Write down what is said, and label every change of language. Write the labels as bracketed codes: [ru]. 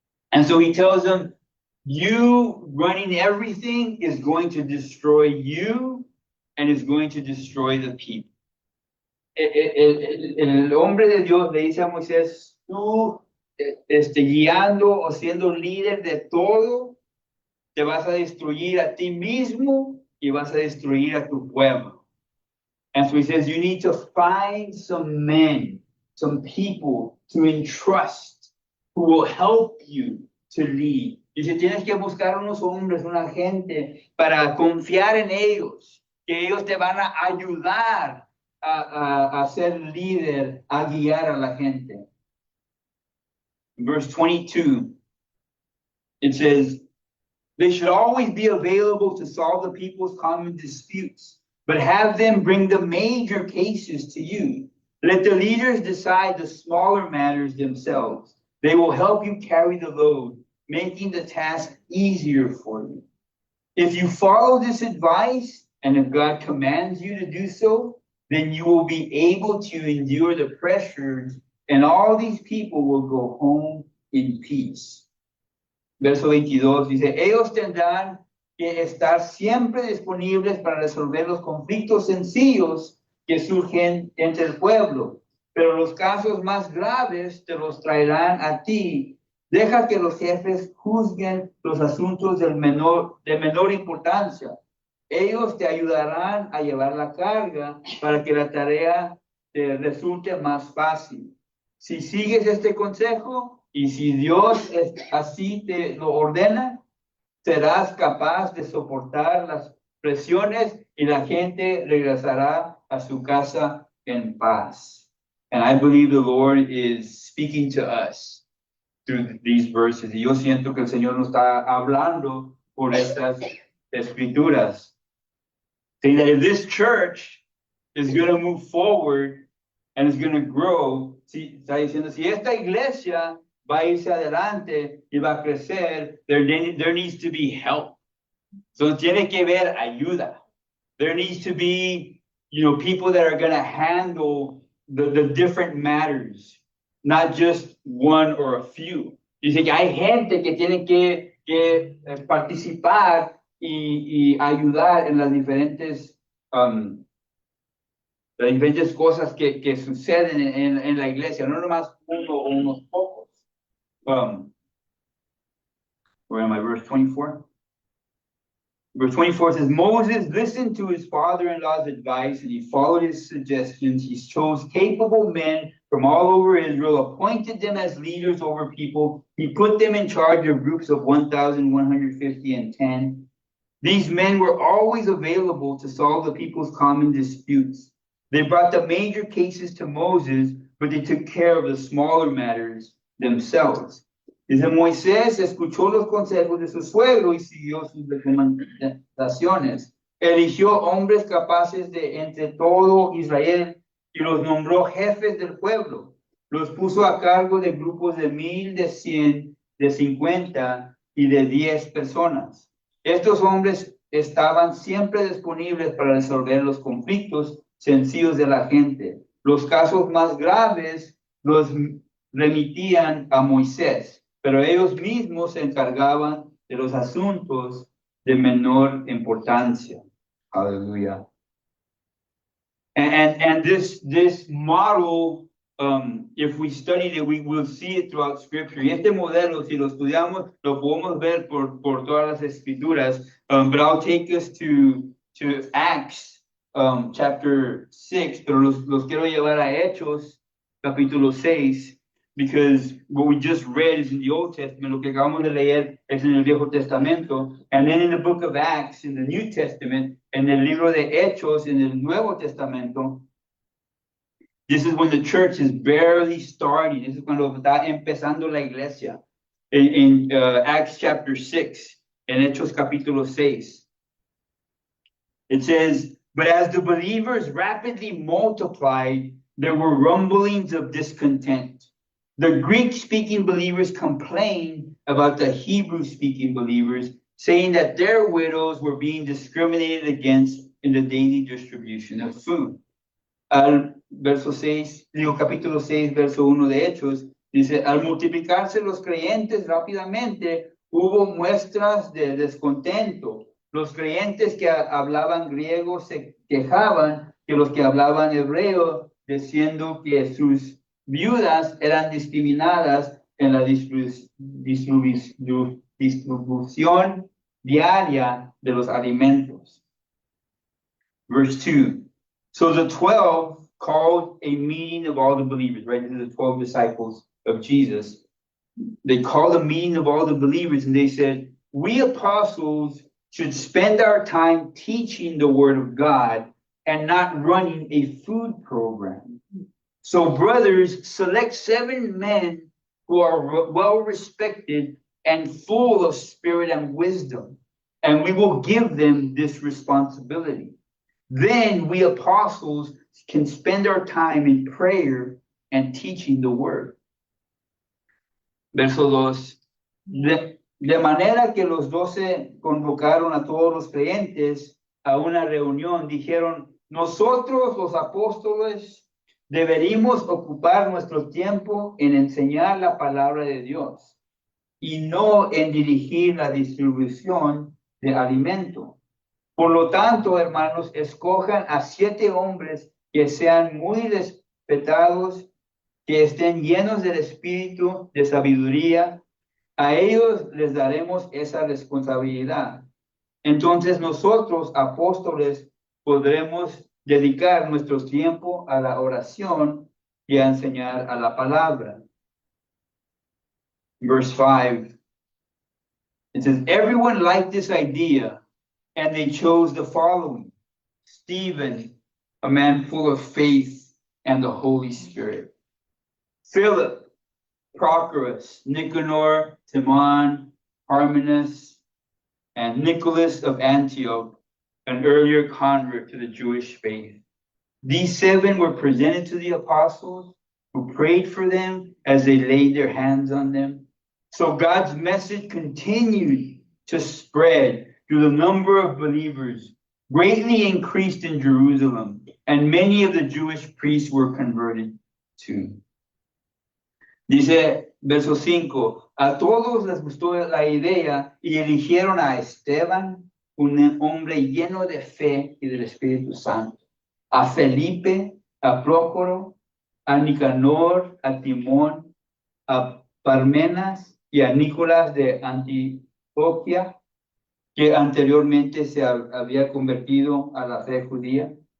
[en] And so he tells them, you running everything is going to destroy you and is going to destroy the people. [es] El hombre de Dios le dice a Moisés, tú guiando o siendo líder de todo, te vas a destruir a ti mismo y vas a destruir a tu pueblo. [en] And so he says, you need to find some men, some people to entrust who will help you to lead. [es] Dice, tienes que buscar unos hombres, una gente para confiar en ellos, que ellos te van a ayudar a ser líder, a guiar a la gente. [en] Verse 22, it says, they should always be available to solve the people's common disputes, but have them bring the major cases to you. Let the leaders decide the smaller matters themselves. They will help you carry the load, making the task easier for you. If you follow this advice, and if God commands you to do so, then you will be able to endure the pressures, and all these people will go home in peace. [es] Verso 22 dice, ellos tendrán que estar siempre disponibles para resolver los conflictos sencillos que surgen entre el pueblo, pero los casos más graves te los traerán a ti. Deja que los jefes juzguen los asuntos de menor importancia. Ellos te ayudarán a llevar la carga para que la tarea te resulte más fácil. Si sigues este consejo y si Dios así te lo ordena, serás capaz de soportar las presiones y la gente regresará a su casa en paz. [en] And I believe the Lord is speaking to us through these verses. [es] Y yo siento que el Señor nos está hablando por estas escrituras. [en] Saying that if this church is going to move forward and is going to grow, [es] está diciendo, si esta iglesia va a irse adelante y va a crecer, [en] there needs to be help. [es] So tiene que haber ayuda. [en] There needs to be, people that are going to handle the different matters, not just one or a few. [es] Dice que hay gente que tiene que participar y ayudar en las diferentes cosas que suceden en la iglesia, no nomás uno o unos pocos. [en] Where am I? Verse 24. Verse 24 says, Moses listened to his father-in-law's advice and he followed his suggestions. He chose capable men from all over Israel, appointed them as leaders over people. He put them in charge of groups of 1,150 and 10. These men were always available to solve the people's common disputes. They brought the major cases to Moses, but they took care of the smaller matters themselves. [es] Dice, Moisés escuchó los consejos de su suegro y siguió sus recomendaciones. Eligió hombres capaces de entre todo Israel y los nombró jefes del pueblo. Los puso a cargo de grupos de 1,000, de 100, de 50 y de 10 personas. Estos hombres estaban siempre disponibles para resolver los conflictos sencillos de la gente. Los casos más graves los remitían a Moisés, pero ellos mismos se encargaban de los asuntos de menor importancia. [en] Hallelujah. And this model, if we study it, we will see it throughout Scripture. [es] Y este modelo, si lo estudiamos, lo podemos ver por todas las escrituras. [en] But I'll take us to Acts chapter 6, [es] pero los quiero llevar a Hechos capítulo 6. [en] Because what we just read is in the Old Testament, [es] lo que acabamos de leer es en el Viejo Testamento, [en] and then in the book of Acts, in the New Testament, [es] en el libro de Hechos, en el Nuevo Testamento, [en] this is when the church is barely starting. This is [es] cuando está empezando la iglesia. [en] In Acts chapter 6, [es] en Hechos capítulo 6, [en] it says, but as the believers rapidly multiplied, there were rumblings of discontent. The Greek-speaking believers complained about the Hebrew-speaking believers, saying that their widows were being discriminated against in the daily distribution of food. [es] Capítulo 6, verso 1 de Hechos, dice, al multiplicarse los creyentes rápidamente, hubo muestras de descontento. Los creyentes que hablaban griego se quejaban que los que hablaban hebreo, diciendo que sus viudas eran discriminadas en la distribución diaria de los alimentos. [en] Verse 2. So the 12 called a meeting of all the believers, right? These are the 12 disciples of Jesus. They called a meeting of all the believers and they said, we apostles should spend our time teaching the word of God and not running a food program. So, brothers, select 7 men who are well respected and full of spirit and wisdom, and we will give them this responsibility. Then we apostles can spend our time in prayer and teaching the word. [es] Verso 2. De manera que los 12 convocaron a todos los creyentes a una reunión. Dijeron, nosotros los apóstoles deberíamos ocupar nuestro tiempo en enseñar la palabra de Dios. y no en dirigir la distribución de alimento. Por lo tanto, hermanos, escojan a 7 hombres que sean muy respetados, que estén llenos del espíritu de sabiduría. A ellos les daremos esa responsabilidad. Entonces nosotros, apóstoles, podremos dedicar nuestro tiempo a la oración y a enseñar a la palabra. [en] Verse 5, it says, everyone liked this idea, and they chose the following: Stephen, a man full of faith and the Holy Spirit; Philip, Prochorus, Nicanor, Timon, Parmenas, and Nicholas of Antioch, an earlier convert to the Jewish faith. These 7 were presented to the apostles, who prayed for them as they laid their hands on them. So God's message continued to spread through the number of believers, greatly increased in Jerusalem, and many of the Jewish priests were converted too. [es] Dice, verso 5, a todos les gustó la idea y eligieron a Esteban, un hombre lleno de fe y del Espíritu Santo, a Felipe, a Prócoro, a Nicanor, a Timón, a Parmenas y a Nicolás de Antioquía, que anteriormente se había convertido a la fe judía.